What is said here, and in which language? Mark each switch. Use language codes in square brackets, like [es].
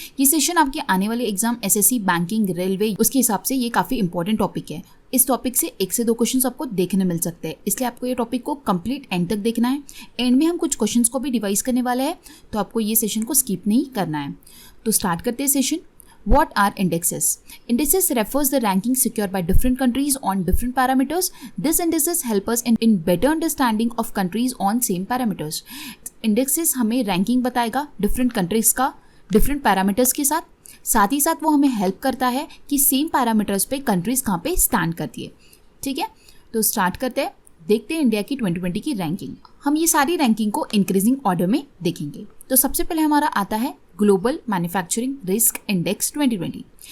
[hi] ये सेशन आपके आने वाले एग्जाम एसएससी, बैंकिंग, रेलवे, उसके हिसाब से ये काफ़ी इंपॉर्टेंट टॉपिक है। इस टॉपिक से 1 से 2 क्वेश्चन आपको देखने मिल सकते हैं, इसलिए आपको ये टॉपिक को कंप्लीट एंड तक देखना है। एंड में हम कुछ क्वेश्चंस को भी डिवाइस करने वाले हैं, तो आपको ये सेशन को स्किप नहीं करना है। तो स्टार्ट करते हैं session. [en] What are indexes? Indices refers the ranking secured by different countries on different parameters. These indices help us in better understanding of countries on same parameters. [hi] Indexes हमें ranking बताएगा different countries का different parameters के साथ ही साथ वो हमें help करता है कि same parameters पे countries कहाँ पे stand करती है। ठीक है, तो start करते हैं। देखते हैं इंडिया की 2020 की रैंकिंग। हम ये सारी रैंकिंग को इंक्रीजिंग ऑर्डर में देखेंगे। तो सबसे पहले हमारा आता है ग्लोबल मैन्युफैक्चरिंग रिस्क इंडेक्स 2020।